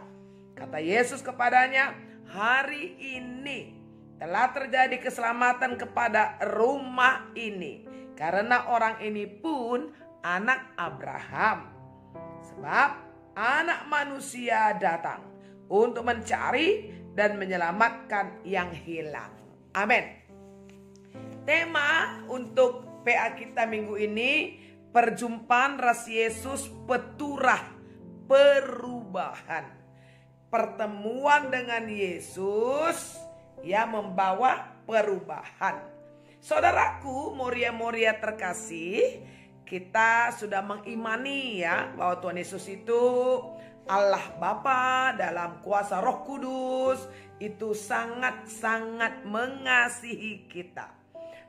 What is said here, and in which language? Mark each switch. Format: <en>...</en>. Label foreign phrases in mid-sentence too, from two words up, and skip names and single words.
<id>Kata Yesus kepadanya, "Hari ini telah terjadi keselamatan kepada rumah ini, karena orang ini pun anak Abraham. Sebab anak manusia datang untuk mencari dan menyelamatkan yang hilang." Amin. Tema untuk PA kita minggu ini,</id> <btx>perjumpaan ras Yesus peturah perubahan.</btx> <id>Pertemuan dengan Yesus yang membawa perubahan. Saudaraku, Muria-muria terkasih, kita sudah mengimani ya bahwa Tuhan Yesus itu Allah Bapa dalam kuasa Roh Kudus, itu sangat-sangat mengasihi kita.</id>